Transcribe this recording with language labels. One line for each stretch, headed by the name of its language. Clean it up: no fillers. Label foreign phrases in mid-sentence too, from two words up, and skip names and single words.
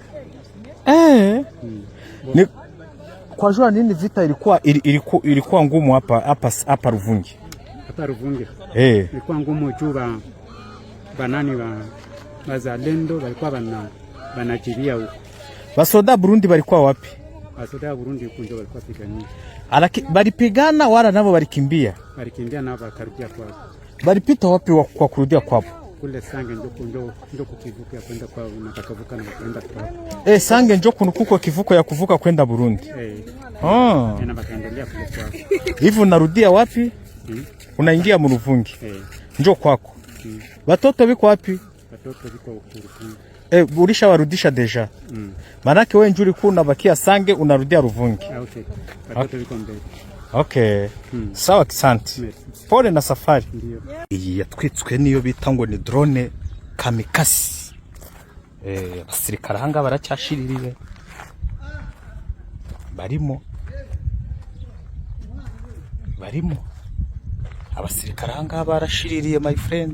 Swahili: Ni kwa jua nini vita ilikuwa ngumu hapa Ruvungi? Hapa Ruvungi. Ilikuwa ngumu juu banani bazalendo walikuwa banajiria huko. Basoda Burundi walikuwa wapi? Basoda Burundi kunjo walikuwa pigania. Balipigana wala nabo balikimbia? Balikimbia nabo bakarudia kwao. Balipita wapi kwa kurudia kwao? Kule Sange ndio kukivuka kwenda kwao na bakavuka na kwenda kwao. Sange ndio kuko kivuko ya kuvuka kwenda Burundi. Na bakaendelea kule kwao. Hivi unarudia wapi? Unaingia mu Ruvungi. Njoo kwako. Watoto biko wapi? Watoto biko Ruvungi. Ulisha warudisha deja. Manake wewe njuri kuna bakia Sange unarudia Ruvungi. Watoto biko mbele. Okay. Sawa kisanti. Pole na safari.
Kinyarwanda: Iyi yatwitswe niyo bita ngo ni drone kamikaze. Abasirikare hanga baracyashiririye. Barimo. Abasirikare hanga barashiririye
English: my friend.